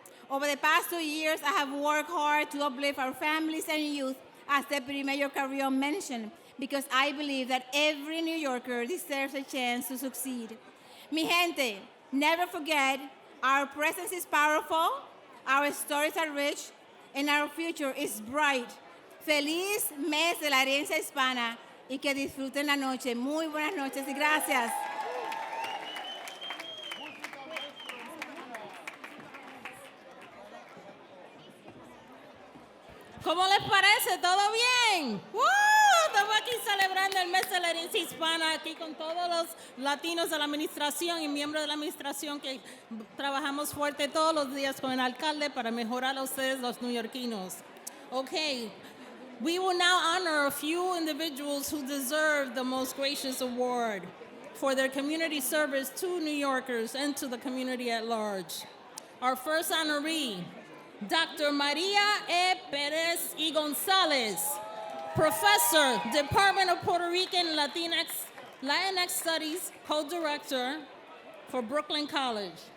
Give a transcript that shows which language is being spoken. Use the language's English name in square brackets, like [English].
[English] Over the past 2 years, I have worked hard to uplift our families and youth, as Deputy Mayor Carrion mentioned, because I believe that every New Yorker deserves a chance to succeed. [Spanish] Mi gente, [English] never forget, our presence is powerful, our stories are rich, and our future is bright. [Spanish] Feliz mes de la herencia hispana y que disfruten la noche. Muy buenas noches y gracias. ¿Cómo les parece? ¿Todo bien? Estamos aquí celebrando el mes de la herencia hispana, aquí con todos los latinos de la administración y miembros de la administración que trabajamos fuerte todos los días con el alcalde para mejorar a ustedes los neoyorquinos. [English] Okay, we will now honor a few individuals who deserve the most gracious award for their community service to New Yorkers and to the community at large. Our first honoree, Dr. Maria E. Perez y Gonzalez, Professor, Department of Puerto Rican Latinx Studies, Co-Director for Brooklyn College.